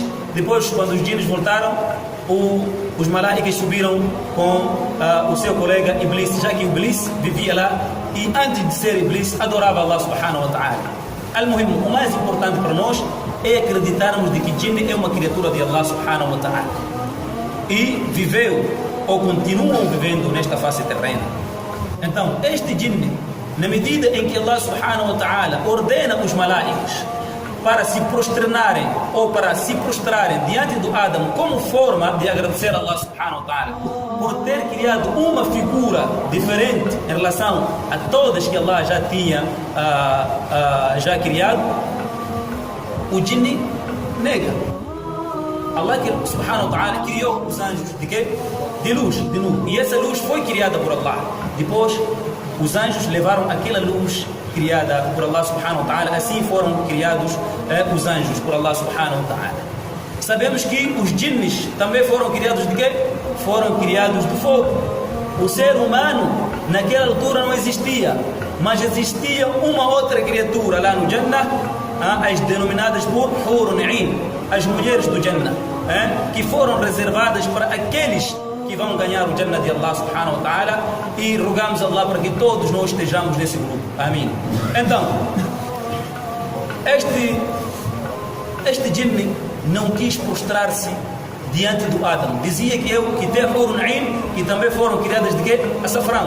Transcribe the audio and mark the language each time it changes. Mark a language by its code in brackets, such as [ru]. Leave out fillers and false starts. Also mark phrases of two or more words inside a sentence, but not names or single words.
[pt] Depois, quando os jinnes voltaram, os malaicas subiram com o seu colega Iblis, já que o Iblis vivia lá e antes de ser Iblis adorava Allah [ar] سبحانه وتعالى. [pt] Al-Muhim, o mais importante para nós é acreditarmos de que jinn é uma criatura de Allah [ar] سبحانه وتعالى [pt] e viveu ou continuam vivendo nesta face terrena. Então, este jinn na medida em que Allah [ar] سبحانه وتعالى [pt] ordena os malaicas para se prosternarem ou para se prostrarem diante do Adam como forma de agradecer a Allah [ar] سبحانه وتعالى [pt] por ter criado uma figura diferente em relação a todas que Allah já tinha já criado, o jinni nega. Allah [ar] سبحانه وتعالى [pt] criou os anjos de quê? De luz, de nur. E essa luz foi criada por Allah. Depois, os anjos levaram aquela luz criada por Allah [ar] سبحانه وتعالى. [pt] Assim foram criados os anjos por Allah [ar] سبحانه وتعالى. [pt] Sabemos que os jinnis também foram criados de quê? Foram criados de fogo. O ser humano naquela altura não existia, mas existia uma outra criatura lá no Jannah, as denominadas por [ar] حور عين, [pt] as mulheres do Jannah, que foram reservadas para aqueles que vão ganhar o Jannah de Allah [ar] سبحانه وتعالى, [pt] e rogamos a Allah para que todos nós estejamos nesse grupo. Amém. Então, este jinni não quis prostrar-se diante do Adam. Dizia que tem [ar] حور عين, [pt] que também foram criadas de quê? Açafrão.